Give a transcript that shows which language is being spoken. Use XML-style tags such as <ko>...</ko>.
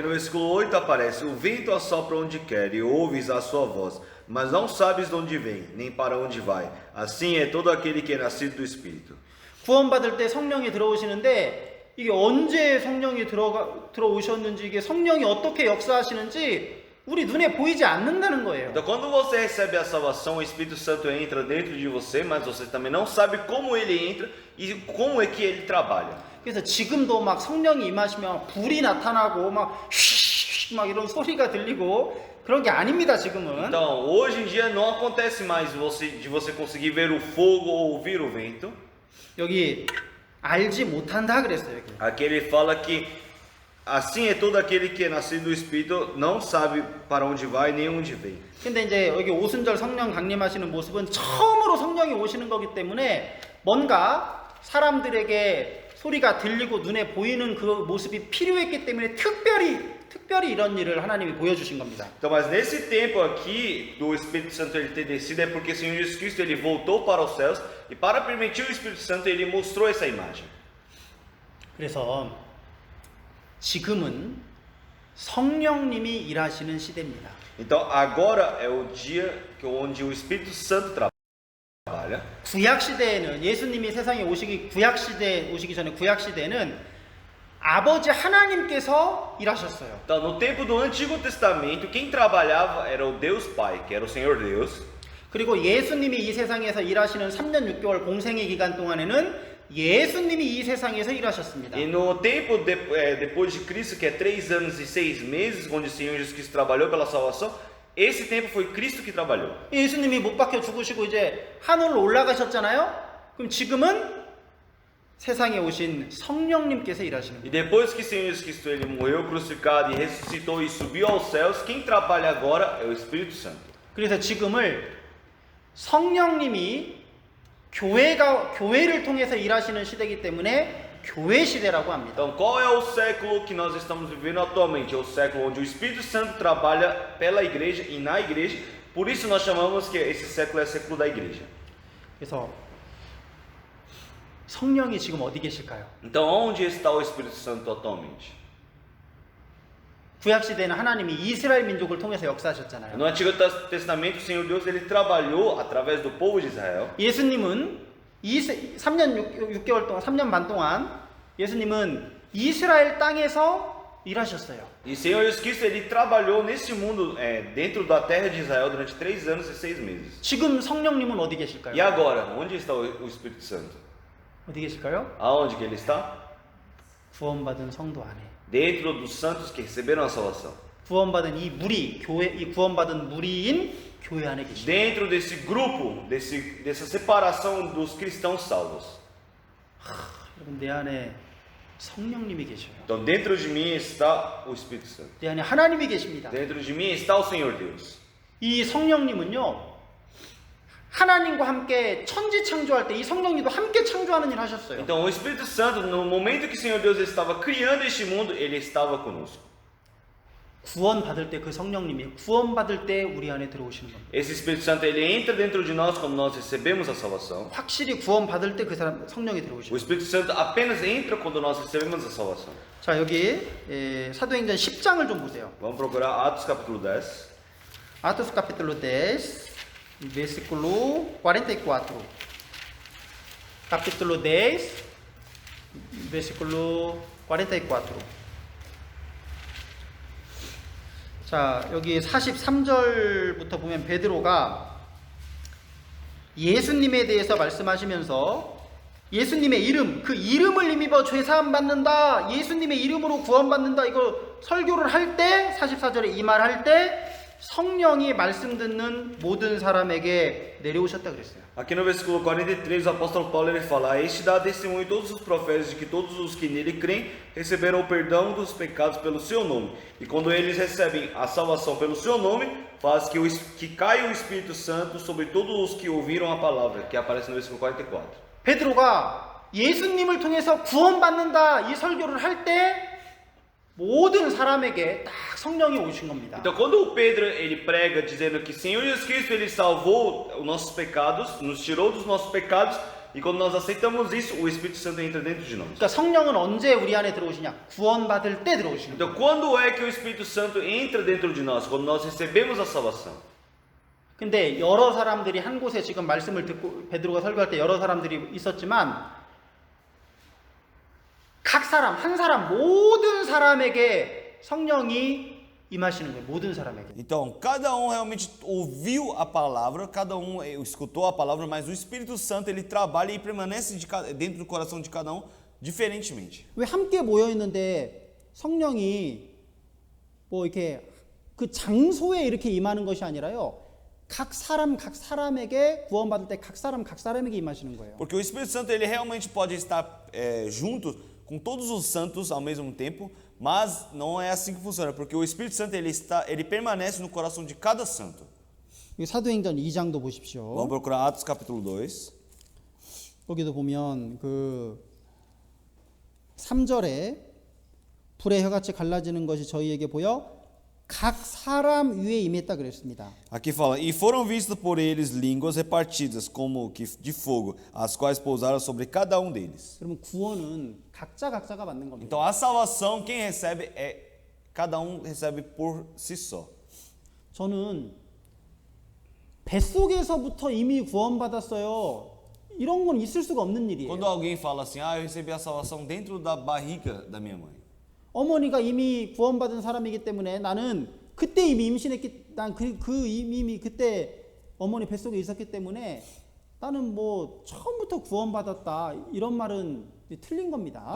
<pt>Aqui no versículo 8 aparece: O vento assopra onde quer e ouves a sua voz, mas não sabes de onde vem, nem para onde vai. Assim é todo aquele que é nascido do Espírito.</pt> <ko>구원받을 때 성령이 들어오시는데 이게 언제 성령이 들어오셨는지 이게 성령이 어떻게 역사하시는지 우리 눈에 보이지 않는다는 거예요.</ko> <pt>Então, quando você recebe a salvação, o Espírito Santo entra dentro de você, mas você também não sabe como ele entra e como é que ele trabalha.</pt> <ko>그래서 지금도 막 성령이 임하시면 불이 나타나고 막 이런 소리가 들리고 그런 게 아닙니다, 지금은.</ko> <pt>Então, hoje em dia não acontece mais de você conseguir ver o fogo ou ouvir o vento.</pt> <ko>여기 알지 못한다 그랬어요. 여기.</ko> <pt>Aqui ele fala que assim é todo aquele que é nascido do Espírito, não sabe para onde vai nem onde vem.</pt> <ko>근데 이제 여기 오순절 성령 강림하시는 모습은 처음으로 성령이 오시는 거기 때문에 뭔가 사람들에게 소리가 들리고 눈에 보이는 그 모습이 필요했기 때문에 특별히 이런 일을 하나님이 보여주신 겁니다.</ko> <pt>Então, mas nesse tempo aqui do Espírito Santo ele ter descido é porque o Senhor Jesus Cristo ele voltou para os céus e para permitir o Espírito Santo ele mostrou essa imagem.</pt> <ko>그래서 지금은 성령님이 일하시는 시대입니다.</ko> <pt>Então agora é o dia onde o Espírito Santo trabalha.</pt> <ko>구약 시대에는 예수님이 세상에 오시기 전에 구약 시대에는 아버지 하나님께서 일하셨어요.</ko> <pt>Então no tempo do Antigo Testamento quem trabalhava era o Deus Pai, que era o Senhor Deus.</pt> <ko>그리고 예수님이 이 세상에서 일하시는 3년 6개월 공생의 기간 동안에는 예수님이 이 세상에서 일하셨습니다.</ko> <pt>E no tempo depois de Cristo, que é 3 anos e 6 meses, onde o Senhor Jesus Cristo trabalhou pela salvação, esse tempo foi Cristo que trabalhou.</pt> <ko>예수님이 못 박혀 죽으시고 이제 하늘로 올라가셨잖아요. 그럼 지금은 세상에 오신 성령님께서 일하시는</ko> <pt>E</pt> <ko>거예요.</ko> <pt>depois que o Senhor Jesus Cristo ele morreu crucificado e ressuscitou e subiu aos céus, quem trabalha agora é o Espírito Santo.</pt> <ko>그래서 지금을 성령님이 교회를 통해서 일하시는 시대이기 때문에 교회 시대라고 합니다.</ko> <pt>Então, qual é o século que nós estamos vivendo atualmente? É o século onde o Espírito Santo trabalha pela igreja e na igreja. Por isso nós chamamos que esse século é o século da igreja.</pt> <ko>그래서 성령이 지금 어디 계실까요?</ko> <pt>Então, onde está o Espírito Santo atualmente?</pt> <ko>구약 시대에는 하나님이 이스라엘 민족을 통해서 역사하셨잖아요.</ko> <pt>No Antigo Testamento, o Senhor Deus ele trabalhou através do povo de Israel.</pt> <ko>예수님은 3년 6개월 동안 3년 반 동안 예수님은 이스라엘 땅에서 일하셨어요.</ko> <pt>E o Senhor Jesus Cristo ele trabalhou nesse mundo, dentro da terra de Israel durante 3 anos e 6 meses.</pt> <ko>지금 성령님은 어디 계실까요?</ko> <pt>E agora, onde está o Espírito Santo?</pt> <ko>어디 계실까요?</ko> <pt>Aonde que ele está?</pt> <ko>구원받은 성도 안에.</ko> <pt>Dentro dos santos que receberam a salvação.</pt> <ko>구원받은 이 구원받은 무리인 교회 안에 계십니다.</ko> <pt>Dentro desse grupo, dessa separação dos cristãos salvos.</pt> <ko>여러분 내 안에 성령님이 계셔요.</ko> <pt>Então, dentro de mim está o Espírito Santo.</pt> <ko>내 안에 하나님이 계십니다.</ko> <pt>Dentro de mim está o Senhor Deus.</pt> <ko>이 성령님은요. 하나님과 함께 천지 창조할 때 이 성령님도 함께 창조하는 일을 하셨어요.</ko> <pt>Então, o Espírito Santo, no momento que o Senhor Deus estava criando este mundo, ele estava conosco.</pt> <ko>구원 받을 때 그 성령님이 구원 받을 때 우리 안에 들어오시는 겁니다.</ko> <pt>Esse Espírito Santo, ele entra dentro de nós quando nós recebemos a salvação.</pt> <ko>확실히 구원 받을 때 그 사람 성령이</ko> <pt>O</pt> <ko>들어오시는.</ko> <pt>Espírito Santo apenas entra quando nós recebemos a salvação.</pt> <ko>자, 여기 사도행전 10장을 좀 보세요.</ko> <pt>Vamos procurar Atos capítulo 10. Atos capítulo 10, versículo 44. Capítulo 10, versículo 44.</pt> <ko>자, 여기 43절부터 보면 베드로가 예수님에 대해서 말씀하시면서 예수님의 이름, 그 이름을 힘입어 죄사함 받는다, 예수님의 이름으로 구원받는다, 이거 설교를 할 때 44절에 이 말 할 때 성령이 말씀 듣는 모든 사람에게 내려오셨다 그랬어요.</ko> <pt>Aqui no versículo 43, o apóstolo Paulo ele fala: "A este dá testemunho todos os profetas de que todos os que nele creem receberam o perdão dos pecados pelo seu nome. E quando eles recebem a salvação pelo seu nome, faz que caia o Espírito Santo sobre todos os que ouviram a palavra", que aparece no versículo 44.</pt> <ko>베드로가 예수님을 통해서 구원받는다 이 설교를 할 때 모든 사람에게 딱 성령이 오신 겁니다.</ko> <pt>Então, quando o Pedro ele prega dizendo que Senhor Jesus Cristo ele salvou os nossos pecados, nos tirou dos nossos pecados, e quando nós aceitamos isso, o Espírito Santo entra dentro de nós.</pt> <ko>그러니까 성령은 언제 우리 안에 들어오시냐? 구원받을 때 들어오시는</ko> <pt>Então,</pt> <ko>거예요.</ko> <pt>quando é que o Espírito Santo entra dentro de nós? Quando nós recebemos a salvação.</pt> <ko>근데 여러 사람들이 한 곳에 지금 말씀을 듣고 베드로가 설교할 때 여러 사람들이 있었지만 각 사람 한 사람 모든 사람에게 성령이 임하시는 거예요. 모든 사람에게.</ko> <pt>Então, cada realmente ouviu a palavra, cada escutou a palavra, mas o Espírito Santo ele trabalha e permanece dentro do coração de cada diferentemente.</pt> <ko>왜 함께 모여 있는데 성령이 뭐 이렇게 그 장소에 이렇게 임하는 것이 아니라요. 각 사람에게 구원받을 때 각 사람에게 임하시는 거예요.</ko> <pt>Porque o Espírito Santo ele realmente pode estar junto com todos os santos ao mesmo tempo, mas não é assim que funciona, porque o Espírito Santo ele permanece no coração de cada santo.</pt> <ko>이 사도행전 2장도 보십시오.</ko> <pt>Vamos procurar Atos capítulo 2.</pt> <ko>거기도 보면 그 3절에 불의 혀같이 갈라지는 것이 저희에게 보여 각 사람 위에 임했다 그랬습니다.</ko> <pt>Aqui fala: "E foram vistas por eles línguas repartidas como que de fogo, as quais pousaram sobre cada deles."</pt> <ko>그러면 구원은 각자가 받는 겁니다.</ko> <pt>Então a salvação quem recebe cada recebe por si só.</pt> <ko>저는 뱃속에서부터 이미 구원받았어요. 이런 건 있을 수가 없는 일이에요.</ko> <pt>Quando alguém fala assim: "Ah, eu recebi a salvação dentro da barriga da minha mãe."</pt> <ko>어머니가 이미 구원받은 사람이기 때문에 나는 그때 이미 임신했기 난 이미 그때 어머니 뱃속에 있었기 때문에 나는 뭐 처음부터 구원받았다 이런 말은 틀린 겁니다.</ko>